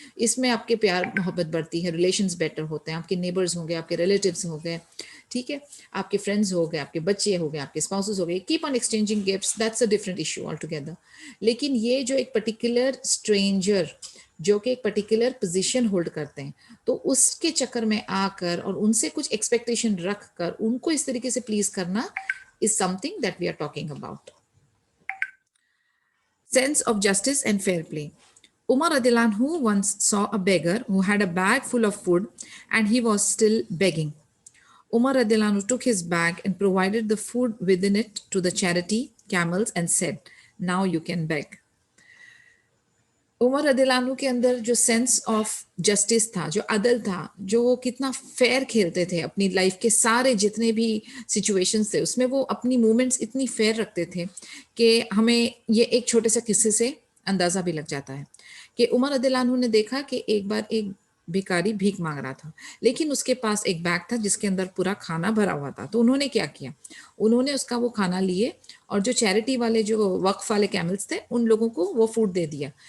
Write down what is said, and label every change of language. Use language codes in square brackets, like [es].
[ur] اس میں آپ کے پیار محبت بڑھتی ہے، ریلیشنز بیٹر ہوتے ہیں، آپ کے نیبرز ہوں گے، آپ کے ریلیٹیوز ہو گئے، ٹھیک ہے، آپ کے فرینڈز ہو گئے، آپ کے بچے ہو گئے، آپ کے اسپاؤسز ہو گئے، [en] Keep on exchanging gifts, that's a different issue all together. [ur] لیکن یہ جو ایک پرٹیکولر اسٹرینجر جو کہ ایک پرٹیکولر پوزیشن ہولڈ کرتے ہیں، تو اس کے چکر میں آ کر اور ان سے کچھ ایکسپیکٹیشن رکھ کر ان کو اس طریقے سے پلیز کرنا [en] is something that we are talking about. Sense of justice and fair play. Umar radiallahu anhu once saw a beggar who had a bag full of food and he was still begging. Umar radiallahu anhu took his bag and provided the food within it to the charity camels and said, "Now you can beg." [ur] عمر رضی اللہ عنہ کے اندر جو sense of justice تھا، جو عدل تھا، جو وہ کتنا فیئر کھیلتے تھے اپنی لائف کے سارے جتنے بھی سچویشنز تھے اس میں وہ اپنی مومنٹس اتنی فیئر رکھتے تھے کہ ہمیں یہ ایک چھوٹے سے قصے سے اندازہ بھی لگ جاتا ہے کہ عمر رضی اللہ عنہ نے دیکھا کہ ایک بار ایک بھکاری بھیک مانگ رہا تھا، لیکن اس کے پاس ایک بیگ تھا جس کے اندر پورا کھانا بھرا ہوا تھا. تو انہوں نے کیا کیا، انہوں نے اس کا وہ کھانا لیے اور جو چیریٹی والے جو وقف والے کیملز تھے ان لوگوں کو وہ فوڈ دے دیا.